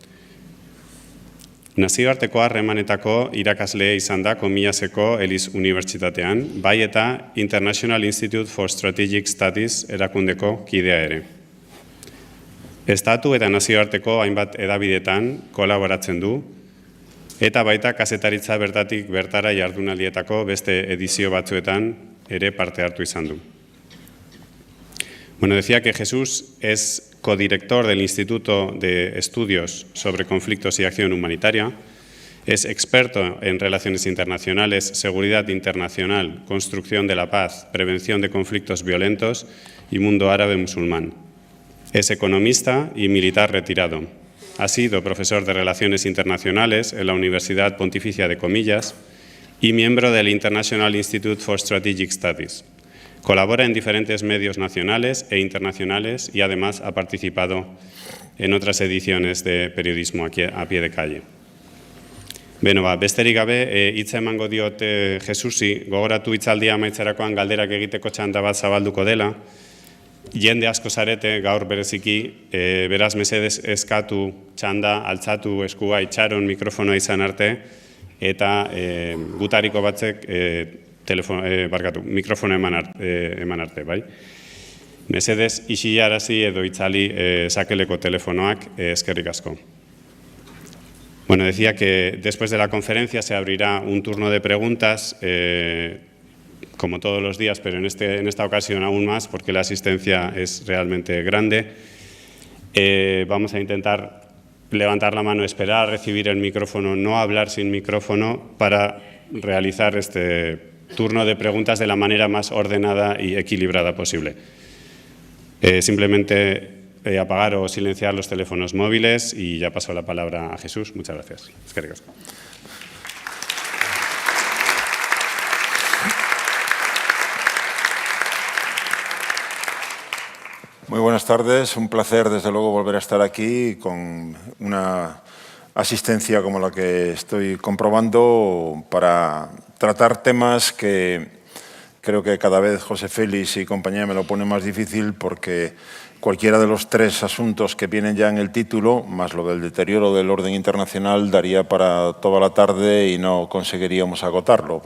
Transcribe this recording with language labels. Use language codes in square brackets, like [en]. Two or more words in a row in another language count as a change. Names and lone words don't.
[eu] Nazioarteko harremanetako irakaslea izan da Comillaseko Eliz Unibertsitatean, bai eta International Institute for Strategic Studies erakundeko kidea ere. Estatu eta nazioarteko hainbat edabidetan kolaboratzen du, eta baita kazetaritza bertatik bertara jardunaldietako beste edizio batzuetan ere parte hartu izan du. [es] Bueno, decía que Jesús es codirector del Instituto de Estudios sobre Conflictos y Acción Humanitaria, es experto en relaciones internacionales, seguridad internacional, construcción de la paz, prevención de conflictos violentos y mundo árabe musulmán. Es economista y militar retirado. Ha sido profesor de Relaciones Internacionales en la Universidad Pontificia de Comillas y miembro del International Institute for Strategic Studies. Colabora en diferentes medios nacionales e internacionales y además ha participado en otras ediciones de periodismo aquí a pie de calle. [eu] Beno, besterik gabe, hitza emango diot Jesusi, gogoratu hitzaldia amaitzerakoan galderak egiteko txanda bat zabalduko dela. Jende asko zarete gaur bereziki, beraz mesedez eskatu txanda, altzatu eskua itxaron mikrofonoa izan arte, eta gutariko batzek mikrofono eman arte, bai? Mesedez isillarazi edo itzali sakeleko telefonoak eskerrik asko. [es] Bueno, decía que después de la conferencia se abrirá un turno de preguntas, como todos los días, pero en esta ocasión aún más, porque la asistencia es realmente grande. Vamos a intentar levantar la mano, esperar a recibir el micrófono, no hablar sin micrófono, para realizar este turno de preguntas de la manera más ordenada y equilibrada posible. Simplemente apagar o silenciar los teléfonos móviles y ya paso la palabra a Jesús. Muchas gracias. [eu] Eskerrik asko. [es] Muy buenas tardes, un placer desde luego volver a estar aquí con una asistencia como la que estoy comprobando para tratar temas que creo que cada vez José Félix y compañía me lo pone más difícil porque cualquiera de los tres asuntos que vienen ya en el título, más lo del deterioro del orden internacional, daría para toda la tarde y no conseguiríamos agotarlo.